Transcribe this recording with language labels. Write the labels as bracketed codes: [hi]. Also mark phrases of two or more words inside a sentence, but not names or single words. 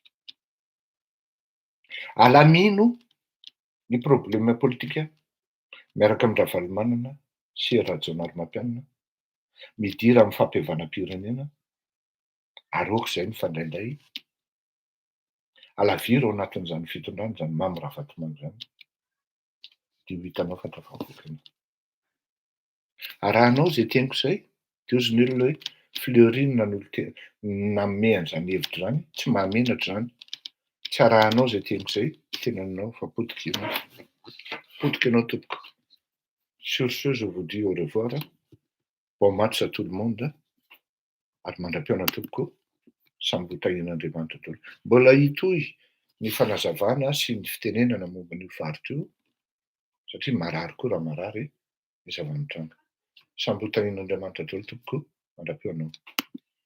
[mg] Alamino ny problema politika miaraka amin'ny Ravalomanana sy Rajaonarimampianina, midira amin'ny fampihavanam-pirenena, aroako izay mifandraindray, alaviro ao anatin'izany fitondrana izany Mamy Ravatomanga izany, dia ho hitanao fa tafavoaka. Arahanao izay tianiko izay, dia ozy ny olona hoe Fleury nanome an'izany hevitra izany, tsy mahamenatra izany. Tsy arahanao izay tianiko izay, tenanao fa potika ianao. Potika ianao tompoko. [fr] Sur ce, je vous dis au revoir. Bon match à tout le monde. [mg] Ary mandram-piaona tompoko, samby ho tahian'Andriamanitra daholo. Mbola hitohy ny fanazavana sy ny fitenenana momba an'io faritra io, satria marary koa raha marary ny zava-mitranga. Samby ho tahian'Andriamanitra daholo tompoko, mandram-piaonao.